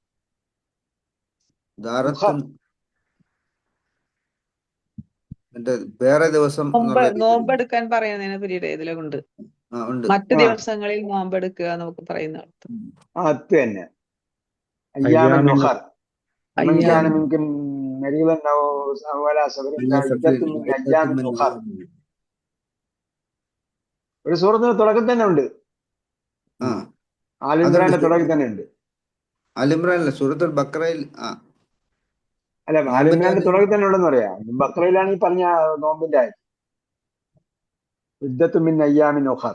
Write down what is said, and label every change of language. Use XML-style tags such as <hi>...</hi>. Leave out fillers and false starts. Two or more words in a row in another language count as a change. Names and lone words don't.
<ml>ദാറത്തുൻ മറ്റേ വേറെ ദിവസം എന്നുള്ള രീതിയിൽ. നോമ്പെടുക്കാൻ പറയുന്നതിനെ പറ്റിയിട്ട് ഇതിലുണ്ട്. ഉണ്ട്. മറ്റു ആ. ദിവസങ്ങളിൽ നോമ്പെടുക്കുക നമുക്ക് പറയുന്ന അർത്ഥം. അത് തന്നെ. അയ്യാമൻ</ml> <ar>അയ്യാമിൻ ഉഖർ. من അയ്യാം كان منكم مريضا او على سفر فعدة من ايام اخر.</ar> <ml>ഒരു സൂറത്തിന്റെ തുടക്കം തന്നെ ഉണ്ട്. ആ ആലിമ്രാന്റെ തുടക്കം തന്നെ ഉണ്ട്. അലിമ്രാനല്ല, സൂറത്തുൽ ബക്കറയിൽ. അല്ല, ആലിമ്രാന്റെ തുടക്കം തന്നെ ഉണ്ടെന്ന് പറയാം. ബക്രയിലാണ് ഈ പറഞ്ഞ നോമ്പിന്റെ ആയത്.</ml> <ar>عدة من أيام أخر.</ar>